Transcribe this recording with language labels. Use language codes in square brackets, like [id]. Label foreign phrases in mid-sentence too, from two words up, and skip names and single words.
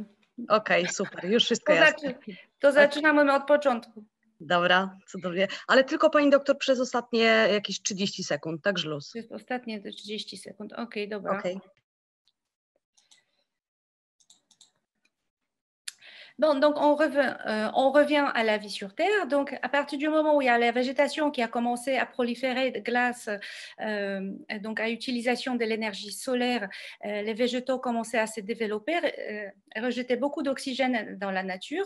[pl] Okej, super, już wszystko jasne. To zaczynamy od początku. Dobra, cudownie. Ale tylko pani doktor przez ostatnie jakieś 30 sekund, tak żluz. Ostatnie 30 sekund. Okej, dobra. Okej. [fr] Bon, donc on revient à la vie sur Terre. Donc, à partir du moment où il y a la végétation qui a commencé à proliférer grâce donc à l'utilisation de l'énergie solaire, les végétaux commençaient à se développer, rejetaient beaucoup d'oxygène dans la nature.